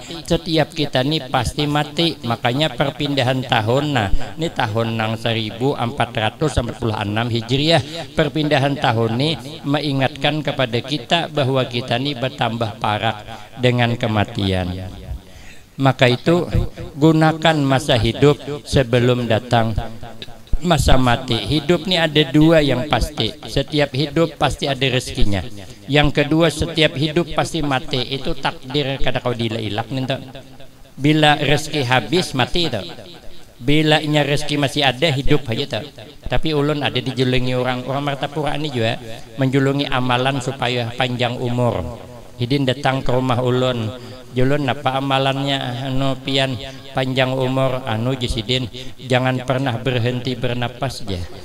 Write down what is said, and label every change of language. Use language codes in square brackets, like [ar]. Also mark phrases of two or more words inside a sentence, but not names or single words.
[id] Setiap kita nih pasti mati. Makanya perpindahan tahun, nah ini tahun nang 1446 Hijriah, perpindahan tahun ini mengingatkan kepada kita bahwa kita ini bertambah parah dengan kematian. Maka itu gunakan masa hidup sebelum datang masa mati. Hidup nih ada dua yang pasti. Setiap hidup pasti ada rezekinya. Yang kedua, setiap hidup pasti mati. [bjn] Itu takdir kada kau dilak nih. Bila rezeki habis mati itu. Bila nya rezeki masih ada hidup aja tuh. Tapi ulun ada dijulungi orang Martapura ini juga menjulungi amalan supaya panjang umur. Hidin datang ke rumah ulun. Julun apa amalannya anu pian panjang umur anu jisidin jangan pernah berhenti bernapas aja.